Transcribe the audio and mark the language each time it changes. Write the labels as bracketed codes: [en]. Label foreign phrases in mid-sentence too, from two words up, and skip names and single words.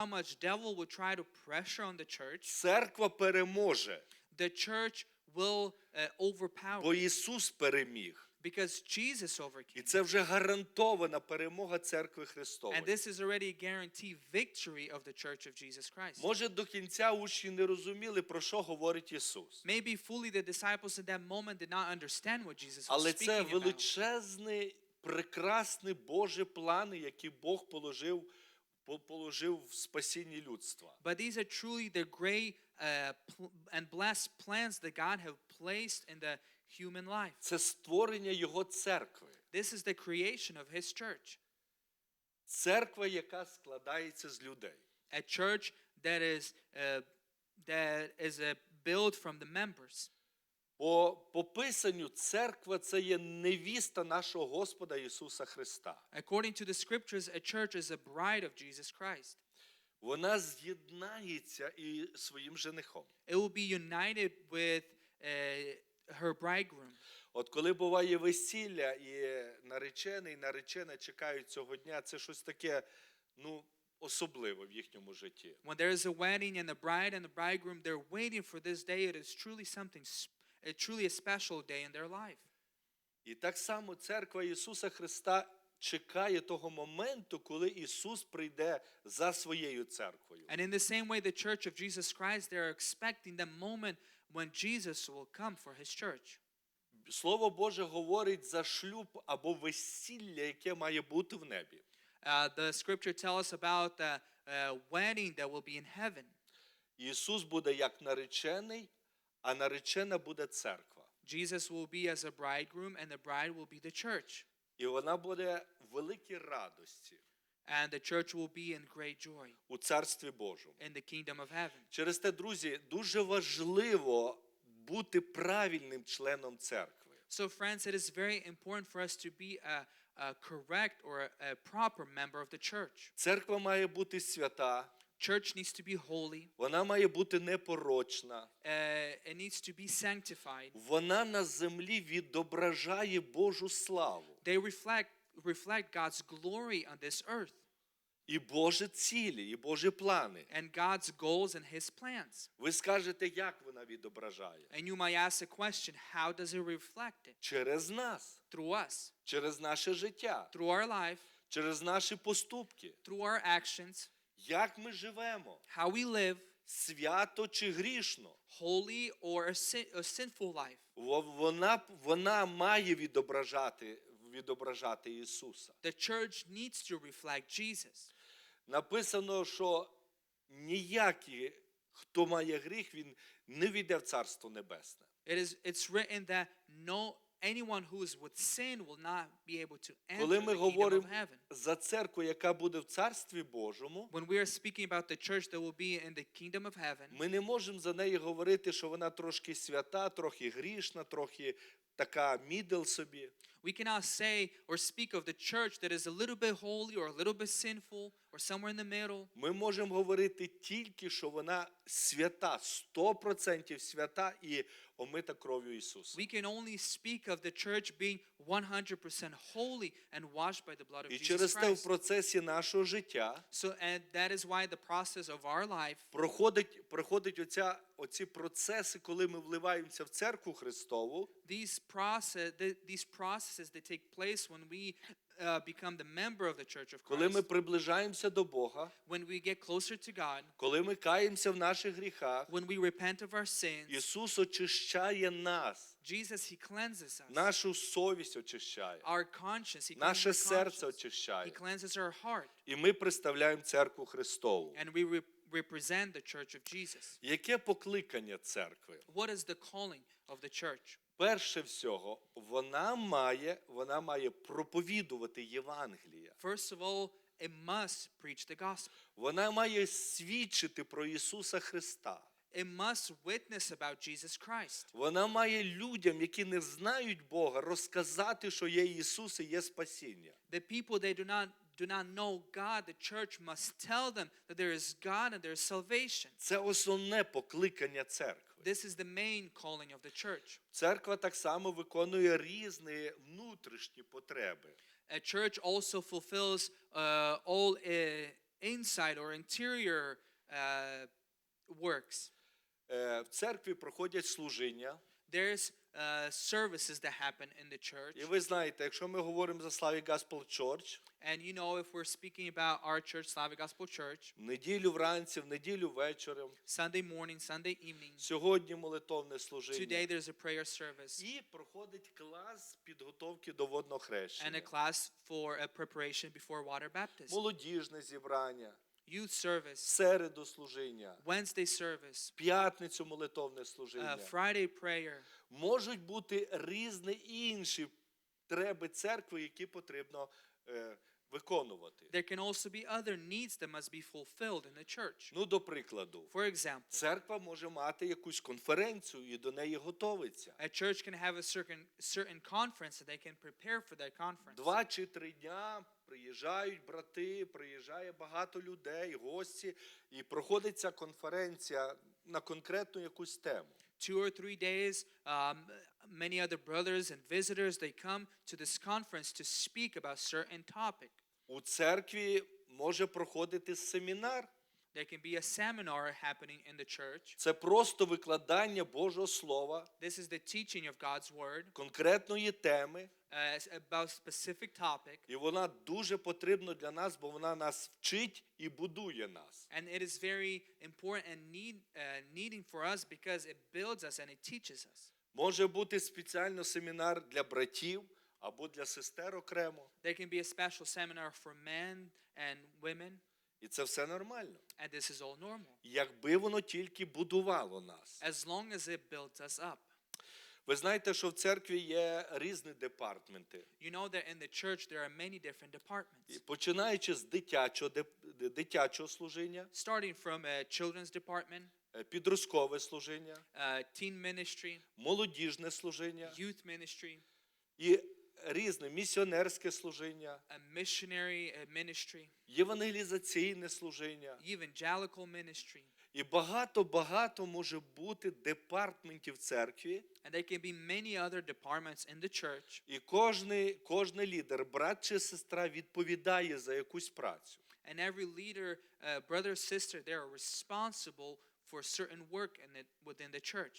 [en] much devil will try to pressure on the church, [uk] церква переможе, [en] the church will overpower [uk] бо Ісус переміг. [en] because Jesus [uk] І [en] overcame. [uk] це вже гарантована перемога церкви [en] And [uk] Христової. [en] this is already a guaranteed victory of the church of Jesus Christ. [uk] Може, до кінця учні не розуміли, про що говорить Ісус. [en] Maybe fully the disciples at that moment did not understand what Jesus was [uk] Але це [en] speaking about. [uk] величезний, прекрасний Божий план, який Бог положив в спасінні людства. [en] But these are truly the great and blessed plans that God have placed in the human life. [uk] Це створення Його церкви. [en] This is the creation of His church. [uk] Церква, яка складається з людей. [en] A church that is built from the members. [uk] По Писанню церква – це є невіста нашого Господа Ісуса Христа. [en] According to the scriptures, a church is a bride of Jesus Christ. [uk] Вона з'єднається і своїм женихом. [en] It will be united with her bridegroom. [uk] От коли буває весілля і наречений, і наречена чекають цього дня, це щось таке, особливе в їхньому житті. [en] When there is a wedding and the bridegroom, they're waiting for this day. It is truly truly a special day in their life. [uk] І так само церква Ісуса Христа чекає того моменту, коли Ісус прийде за своєю церквою. [en] And in the same way, the church of Jesus Christ, they are expecting the moment when Jesus will come for His church. [uk] Слово Боже говорить за шлюб або весілля, яке має бути в небі. [en] The scripture tells us about the wedding that will be in heaven. [uk] Ісус буде як наречений, а наречена буде церква. [en] Jesus will be as a bridegroom, and the bride will be the church. [uk] І вона буде в великій радості [en] And the church will be in great joy [uk] у Царстві Божому. [en] in the kingdom of heaven. [uk] Через те, друзі, дуже важливо бути правильним членом церкви. [en] So, friends, it is very important for us to be a correct or a proper member of the church. [uk] Церква має бути свята, [en] Church needs to be holy. [uk] вона має бути непорочна. [en] It needs to be sanctified. [uk] Вона на землі відображає Божу славу. [en] They reflect God's glory on this earth [uk] І Божі цілі, і Божі плани. [en] and God's goals and His plans. [uk] Ви скажете, як вона відображає? [en] And you might ask the question, how does it reflect it? [uk] Через нас, [en] Through us, [uk] через наше життя, [en] through our life, [uk] через наші поступки. [en] through our actions, [uk] Як ми живемо? [en] how we live, [uk] Свято чи грішно? [en] holy or a sinful life. [uk] Вона має відображати Ісуса. [en] The church needs to reflect Jesus. [uk] Написано, що ніякий, хто має гріх, він не війде в Царство Небесне. [en] It's written that anyone who is with sin will not be able to enter [uk] Коли [en] the [uk] ми [en] kingdom [uk] говоримо [en] of heaven. [uk] за церкву, яка буде в Царстві Божому, [en] When we are speaking about the church that will be in the kingdom of heaven, [uk] ми не можемо за неї говорити, що вона трошки свята, трохи грішна, трохи така мідл собі. [en] we cannot say or speak of the church that is a little bit holy or a little bit sinful or somewhere in the middle. [uk] Ми можемо говорити тільки, що вона свята, 100% свята і омита кров'ю Ісуса. [en] We can only speak of the church being 100% holy and washed by the blood of [uk] І [en] Jesus [uk] через те в [en] Christ. [uk] процесі нашого життя [en] And that is why the process of our life [uk] проходить оці процеси, коли ми вливаємося в церкву Христову. [en] these processes that take place when we become the member of the church of [uk] Коли ми [en] Christ, [uk] приближаємося до Бога, [en] when we get closer to God, [uk] коли ми каємося в наших гріхах, [en] when we repent of our sins, [uk] Ісус очищає нас, [en] Jesus, He cleanses us. [uk] нашу совість очищає, [en] Our conscience, He [uk] наше [en] cleanses our [uk] серце [en] conscience. [uk] очищає. [en] He cleanses our heart. [uk] І ми представляємо церкву Христову. [en] And we represent the church of Jesus. [uk] Яке покликання церкви? [en] What is the calling of the church? [uk] Перше всього, вона має проповідувати Євангелія. [en] First of all, it must preach the gospel. [uk] Вона має свідчити про Ісуса Христа. [en] It must witness about Jesus Christ. [uk] Вона має людям, які не знають Бога, розказати, що є Ісус і є спасіння. [en] The people that do not know God, the church must tell them that there is God and there is salvation. [uk] Це основне покликання церкви. [en] This is the main calling of the church. [uk] Церква так само виконує різні внутрішні потреби. [en] A church also fulfills all inside or interior works. [uk] В церкві проходять служіння. [en] There's services that happen in the church. [uk] І ви знаєте, якщо ми говоримо за Slavic Gospel Church, [en] And you know, if we're speaking about our church, Slavic Gospel Church, [uk] в неділю вранці, в неділю вечором, [en] Sunday morning, Sunday evening, [uk] сьогодні молитовне [en] today [uk] служіння. [en] there's a prayer service [uk] І проходить клас підготовки до водного [en] and a [uk] хрещення. [en] class for a preparation before water baptism. [uk] Молодіжне зібрання, [en] Youth service, [uk] середу служіння, [en] Wednesday service, [uk] п'ятницю молитовне служіння. [en] Friday prayer. [uk] Можуть бути різні інші потреби церкви, які потрібно виконувати. [en] There can also be other needs that must be fulfilled in the church. [uk] Ну, до прикладу, [en] For example, [uk] церква може мати якусь конференцію і до неї готовиться. [en] a church can have a certain conference and they can prepare for that conference. [uk] 2 чи 3 дня приїжджають брати, приїжджає багато людей, гості, і проходить ця конференція на конкретну якусь тему. [en] 2 or 3 days, many other brothers and visitors, they come to this conference to speak about certain topic. [uk] У церкві може проходити семінар. [en] There can be a seminar happening in the church. [uk] Це просто викладання Божого Слова, [en] This is the teaching of God's word [uk] конкретної теми. [en] about specific topic. [uk] І вона дуже потрібна для нас, бо вона нас вчить і будує нас. [en] And it is very important and needing for us because it builds us and it teaches us. [uk] Може бути спеціально семінар для братів або для сестер окремо. [en] There can be a special seminar for men and women, [uk] І це все нормально. [en] and this is all normal, [uk] Якби воно тільки будувало нас. [en] as long as it builds us up. [uk] Ви знаєте, що в церкві є різні департменти. [en] You know that in the church there are many different [uk] І [en] departments, [uk] починаючи з дитячого служіння, [en] starting from a children's department, [uk] підросткове служіння, [en] teen ministry, [uk] молодіжне служіння [en] youth ministry, [uk] і різне місіонерське служіння, [en] a missionary ministry, [uk] євангелізаційне служіння. [en] evangelical ministry. [uk] І багато може бути департментів в церкві. [en] And there can be many other departments in the church. [uk] І кожний лідер, брат чи сестра відповідає за якусь працю. [en] And every leader, brother or sister, they are responsible for certain work within the church.